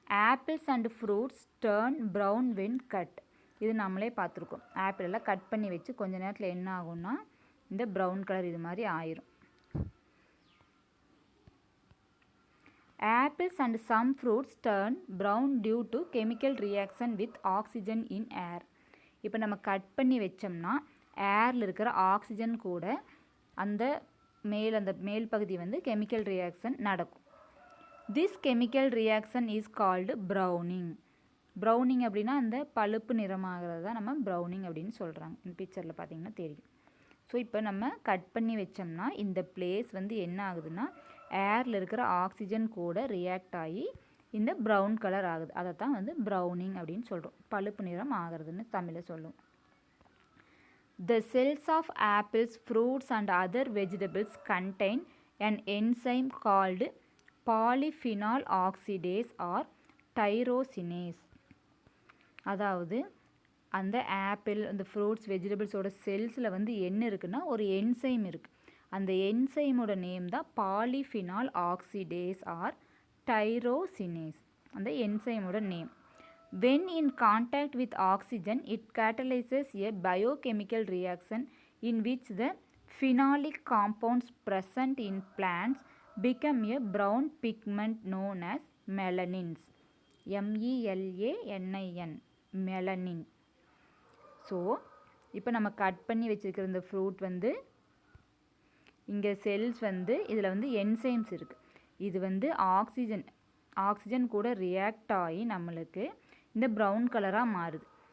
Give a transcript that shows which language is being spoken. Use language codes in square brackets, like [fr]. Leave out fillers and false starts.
[en] Apples and fruits turn brown when cut. [ta] இது நம்மளே பார்த்துருக்கோம். ஆப்பிள் எல்லாம் கட் பண்ணி வச்சு கொஞ்ச நேரத்தில் என்ன ஆகும்னா இந்த ப்ரௌன் கலர் இது மாதிரி ஆயிரும். [en] Apples and some fruits turn brown due to chemical reaction with oxygen in air. [ta] இப்போ நம்ம கட் பண்ணி வச்சோம்னா ஏரில் இருக்கிற ஆக்சிஜன் கூட அந்த மேல் பகுதி வந்து கெமிக்கல் ரியாக்ஷன் நடக்கும். [en] This chemical reaction is called browning. [ta] Browning அப்படின்னா அந்த பழுப்பு நிறமாகிறது தான் நம்ம ப்ரௌனிங் அப்படின்னு சொல்கிறாங்க. இந்த பிக்சரில் பார்த்தீங்கன்னா தெரியும். ஸோ இப்போ நம்ம கட் பண்ணி வச்சோம்னா இந்த பிளேஸ் வந்து என்ன ஆகுதுன்னா ஏரில் இருக்கிற ஆக்சிஜன் கூட ரியாக்ட் ஆகி இந்த ப்ரௌன் கலர் ஆகுது. அதை தான் வந்து ப்ரௌனிங் அப்படின்னு சொல்கிறோம். பழுப்பு நிறம் ஆகிறதுன்னு தமிழில் சொல்லுவோம். [en] The cells of apples, fruits and other vegetables contain an enzyme called polyphenol oxidase or tyrosinase. [ta] அதாவது அந்த ஆப்பிள் அந்த ஃப்ரூட்ஸ் வெஜிடபிள்ஸோட செல்ஸில் வந்து என்ன இருக்குன்னா ஒரு என்சைம் இருக்குது. அந்த என்சைமோட நேம் தான் பாலிஃபினால் ஆக்சிடேஸ் ஆர் டைரோசினேஸ். அந்த என்சைமோட name. [en] When in contact with oxygen, it catalyzes a biochemical reaction in which the phenolic compounds present in plants become a brown pigment known as melanins. MELANIN, melanin. [ta] So இப்போ நம்ம cut பண்ணி வச்சுருக்கிற இந்த fruit வந்து இங்கே cells வந்து இதில் வந்து என்சைம்ஸ் இருக்குது. இது வந்து ஆக்சிஜன் கூட ரியாக்ட் ஆகி நம்மளுக்கு இந்த ப்ரௌன் கலராக மாறுது.